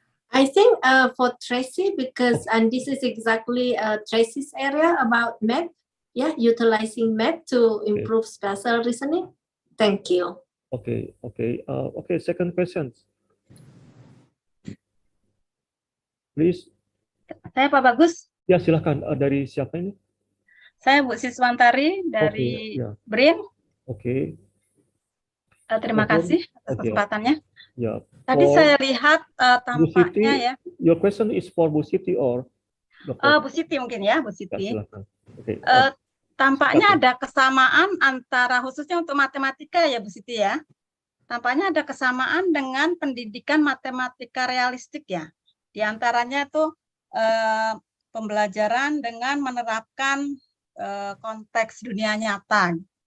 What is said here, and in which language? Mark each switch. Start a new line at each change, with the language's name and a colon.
English: I think for Tracy, because and this is exactly Tracy's area about math. Yeah, utilizing math to improve spatial reasoning. Thank you. Okay. Second question, please.
Indonesian: Saya Pak Bagus. Ya, silakan. Dari siapa ini? Saya Bu Siswantari dari BRIN. Oke. Terima kasih atas kesempatannya. Ya. Tadi saya lihat tampaknya ya.
English: Your question is for Bu Siti or
Indonesian: Bu Siti mungkin ya, Bu Siti. Ya, silakan. Okay. Tampaknya ada kesamaan antara khususnya untuk matematika ya Bu Siti ya. Tampaknya ada kesamaan dengan pendidikan matematika realistik ya. Di antaranya itu pembelajaran dengan menerapkan konteks dunia nyata.